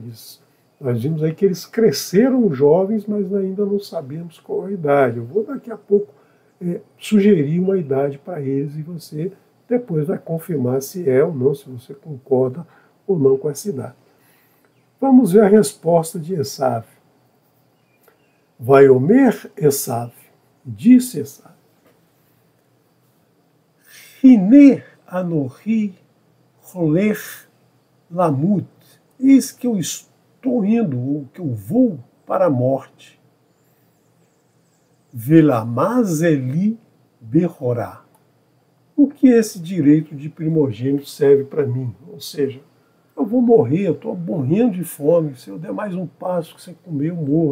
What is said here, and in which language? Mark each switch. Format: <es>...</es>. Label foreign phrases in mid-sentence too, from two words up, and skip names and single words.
<pt>Nós vimos aí que eles cresceram jovens, mas ainda não sabemos qual a idade. Eu vou daqui a pouco sugerir uma idade para eles e você depois vai confirmar se é ou não, se você concorda ou não com essa idade. Vamos ver a resposta de Esav.</pt> <he>Vaiomer Esav,</he> <pt>disse Esav,</pt> <he>Hine anohi holech lamut,</he> <pt>eis que eu estou indo, ou que eu vou para a morte.</pt> <he>Velamazeli Behorá.</he> <pt>O que esse direito de primogênito serve para mim? Ou seja, eu vou morrer, eu estou morrendo de fome, se eu der mais um passo que você comer, eu morro.</pt>